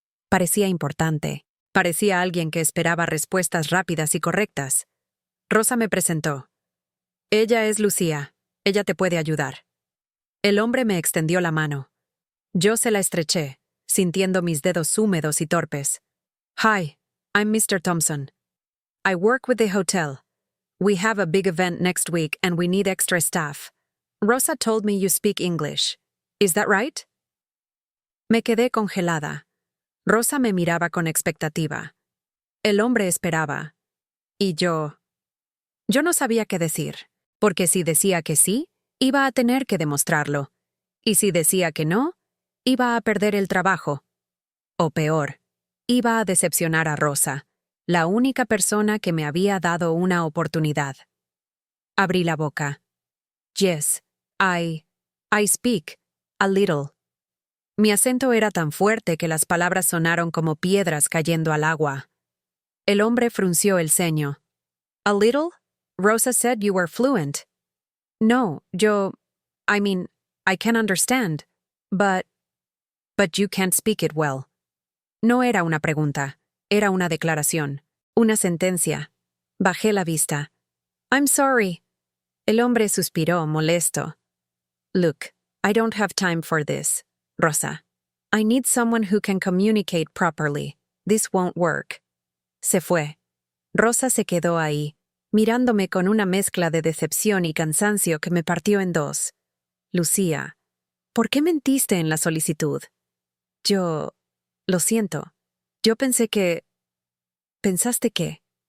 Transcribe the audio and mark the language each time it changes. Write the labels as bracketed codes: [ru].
[es] Parecía importante. Parecía alguien que esperaba respuestas rápidas y correctas. Rosa me presentó. Ella es Lucía. Ella te puede ayudar. El hombre me extendió la mano. Yo se la estreché, sintiendo mis dedos húmedos y torpes. [en] Hi, I'm Mr. Thompson. I work with the hotel. We have a big event next week and we need extra staff. Rosa told me you speak English. Is that right? Me quedé congelada. [es] Rosa me miraba con expectativa. El hombre esperaba. Y yo no sabía qué decir, porque si decía que sí, iba a tener que demostrarlo. Y si decía que no, iba a perder el trabajo. O peor, iba a decepcionar a Rosa, la única persona que me había dado una oportunidad. Abrí la boca. [en] Yes, I speak, a little. [es] Mi acento era tan fuerte que las palabras sonaron como piedras cayendo al agua. El hombre frunció el ceño. [en] A little? Rosa said you were fluent. No, I can understand, but you can't speak it well. [es] No era una pregunta, era una declaración, una sentencia. Bajé la vista. I'm sorry. El hombre suspiró, molesto. [en] Look, I don't have time for this, Rosa. I need someone who can communicate properly. This won't work. Se fue. [es] Rosa se quedó ahí, mirándome con una mezcla de decepción y cansancio que me partió en dos. Lucía, ¿por qué mentiste en la solicitud? Lo siento. Yo pensé que... ¿Pensaste qué?